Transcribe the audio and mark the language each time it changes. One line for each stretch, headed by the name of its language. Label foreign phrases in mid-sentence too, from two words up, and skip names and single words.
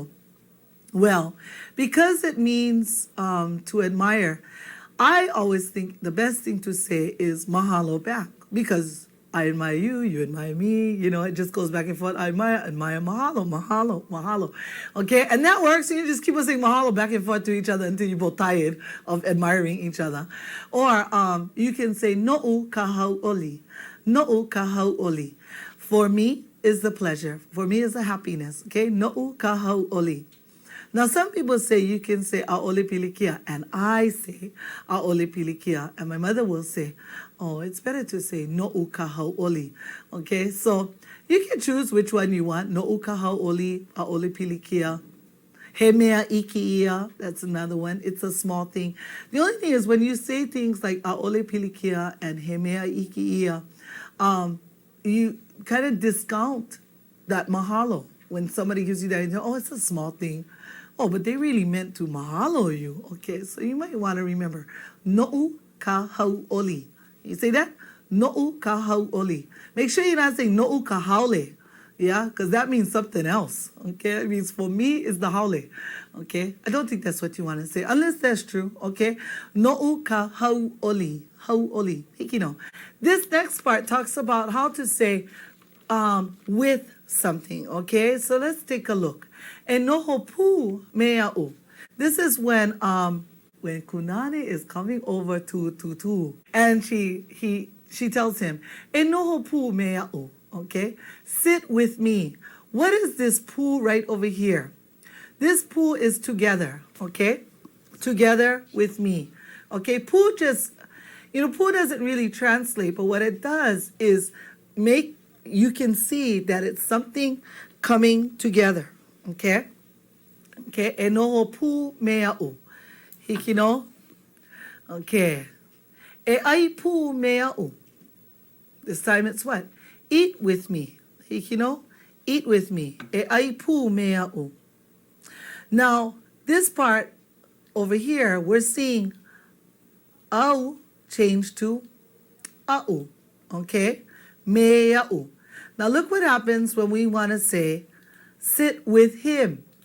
English: Well, because it means to admire, I always think the best thing to say is mahalo back, because I admire you, you admire me. You know, it just goes back and forth. I admire,
Hawaiian: mahalo, mahalo, mahalo.
English: Okay, and that works. You just keep on saying mahalo back and forth to each other until you're both tired of admiring each other. Or you can say
Hawaiian: no'u kahau'oli. No'u kahau'oli.
English: For me is the pleasure. For me is the happiness.
Hawaiian: Okay, no'u kahau'oli.
English: Now, some people say you can say
Hawaiian: a'ole pilikia,
English: and I say
Hawaiian: a'ole pilikia,
English: and my mother will say, oh, it's better to say
Hawaiian: no'u kahau'oli.
English: Okay, so you can choose which one you want.
Hawaiian: No'u kahau'oli, a'ole pilikia. He mea iki'ia,
English: that's another one. It's a small thing. The only thing is when you say things like
Hawaiian: a'ole pilikia
English: and
Hawaiian: he mea iki'ia,
English: you kind of discount that mahalo. When somebody gives you that, you know, oh, it's a small thing. Oh, but they really meant to mahalo you. Okay, so you might want to remember,
Hawaiian: no'u kahau'oli.
English: You say that?
Hawaiian: No'u kahau'oli.
English: Make sure you're not saying
Hawaiian: no'u kahaole.
English: Yeah, because that means something else. Okay, it means for me is the haole. Okay, I don't think that's what you want to say, unless that's true.
Hawaiian: Okay, no'u kahau'oli. Hau'oli.
English: You know, this next part talks about how to say with something. Okay, so let's take a look. And
Hawaiian: nohopu mea'u.
English: This is when Kunani is coming over to Tutu, and she tells him, "And
Hawaiian: nohopu mea'u."
English: Okay, sit with me. What is this pu right over here? This pu is together. Okay, together with me. Okay, pu just, pu doesn't really translate, but what it does is you can see that it's something coming together. Okay? Okay,
Hawaiian: enoho pu mea'u. Hikino? Okay. E ai pu mea'u.
English: This time it's what? Eat with me. Hikino? Eat with me.
Hawaiian: E ai pu mea'u.
English: Now, this part over here, we're seeing au change to a'u. Okay? Mea'u. Now look what happens when we want to say sit with him.